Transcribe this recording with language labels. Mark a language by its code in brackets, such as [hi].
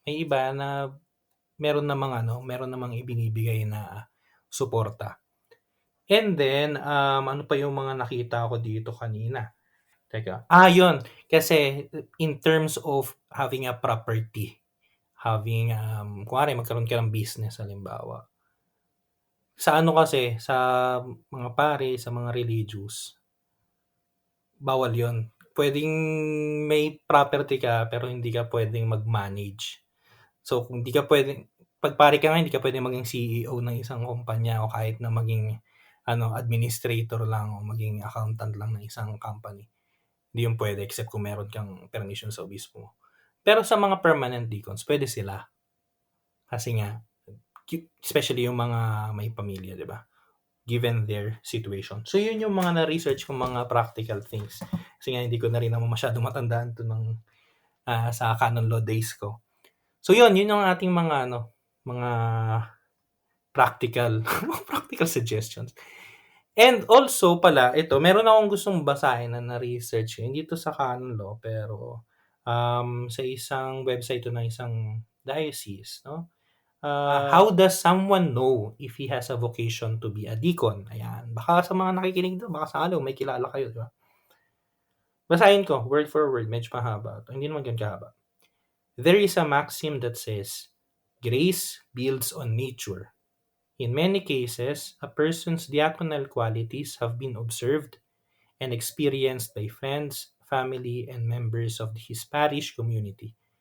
[tl] May iba na meron namang ibinibigay na suporta. And then, ano pa yung mga nakita ko dito kanina? Teka. Yun. Kasi [en] in terms of having a property, having, [tl] kunwari magkaroon ka ng business, halimbawa. Sa ano kasi, sa mga pare, sa mga religious, bawal yun. Pwedeng may property ka, pero hindi ka pwedeng mag-manage. So, kung hindi ka pwedeng, pag pare ka nga, hindi ka pwedeng maging CEO ng isang kumpanya o kahit na maging administrator lang o maging accountant lang ng isang company. Hindi yun pwede except kung meron kang permission sa obispo mo. Pero sa mga permanent deacons, pwede sila. Kasi nga, especially yung mga may pamilya, di ba? Given their situation. So, yun yung mga na-research kong mga practical things. Kasi nga, hindi ko na rin naman masyado matandaan to sa canon law days ko. So, yun yung ating mga practical, practical suggestions. And also pala, ito, meron akong gustong basahin na na-research. Hindi to sa canon law, pero sa isang website to ng isang diocese, no? [en] How does someone know if he has a vocation to be a deacon? [tl] Ayan. Baka sa mga nakikinig doon, baka sakali may kilala kayo, di ba? Basahin ko, word for word. Medyo mahaba. Hindi naman ganun kahaba. [en] There is a maxim that says, grace builds on nature. In many cases, a person's diaconal qualities have been observed and experienced by friends, family, and members of his parish community.